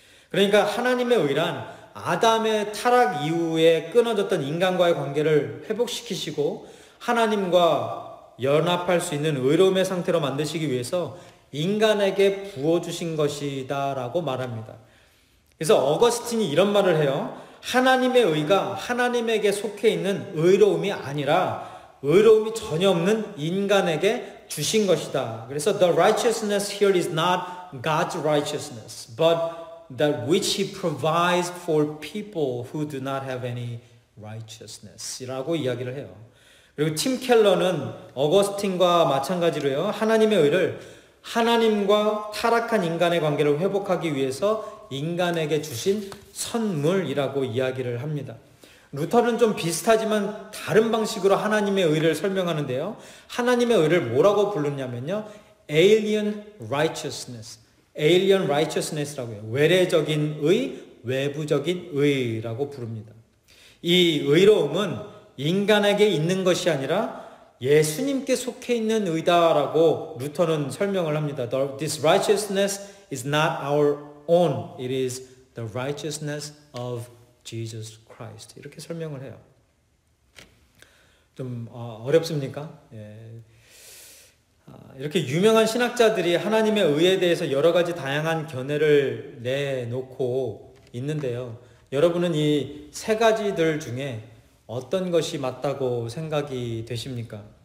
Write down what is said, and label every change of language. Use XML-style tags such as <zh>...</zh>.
<ko>그러니까 하나님의 의란 아담의 타락 이후에 끊어졌던 인간과의 관계를 회복시키시고 하나님과 연합할 수 있는 의로움의 상태로 만드시기 위해서 인간에게 부어주신 것이다 라고 말합니다. 그래서 어거스틴이 이런 말을 해요. 하나님의 의가 하나님에게 속해 있는 의로움이 아니라 의로움이 전혀 없는 인간에게 주신 것이다. 그래서</ko> <en>the righteousness here is not God's righteousness, but that which He provides for people who do not have any righteousness</en> <ko>라고 이야기를 해요. 그리고 팀 켈러는 어거스틴과 마찬가지로요, 하나님의 의를 하나님과 타락한 인간의 관계를 회복하기 위해서 인간에게 주신 선물이라고 이야기를 합니다. 루터는 좀 비슷하지만 다른 방식으로 하나님의 의를 설명하는데요, 하나님의 의를 뭐라고 부르냐면요, alien righteousness라고 해요. 외래적인 의, 외부적인 의라고 부릅니다. 이 의로움은 인간에게 있는 것이 아니라 예수님께 속해 있는 의다라고 루터는 설명을 합니다.</ko> <en>This righteousness is not our own. It is the righteousness of Jesus</en> <ko>Christ 이렇게 설명을 해요. 좀 어렵습니까? 예. 이렇게 유명한 신학자들이 하나님의 의에 대해서 여러 가지 다양한 견해를 내놓고 있는데요. 여러분은 이 세 가지들 중에 어떤 것이 맞다고 생각이 되십니까?</ko>